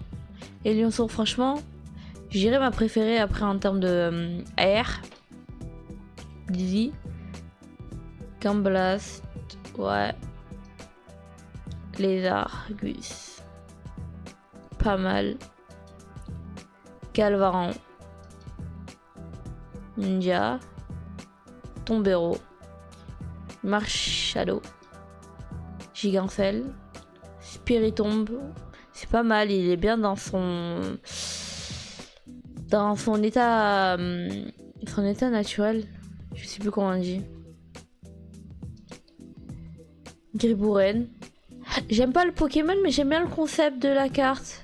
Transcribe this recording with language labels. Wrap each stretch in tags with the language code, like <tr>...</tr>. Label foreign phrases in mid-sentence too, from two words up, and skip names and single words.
<fr>Et Lionceau, franchement, je dirais ma préférée après en termes de air. Dizzy. Camblast. Ouais. Lézard. Gus. Pas mal. Galvaran. Ninja. Tombero. Marshalo. Gigancelle. Spiritombe. C'est pas mal, il est bien dans son état naturel. Je sais plus comment on dit. Gribouren. J'aime pas le Pokémon, mais j'aime bien le concept de la carte.</fr>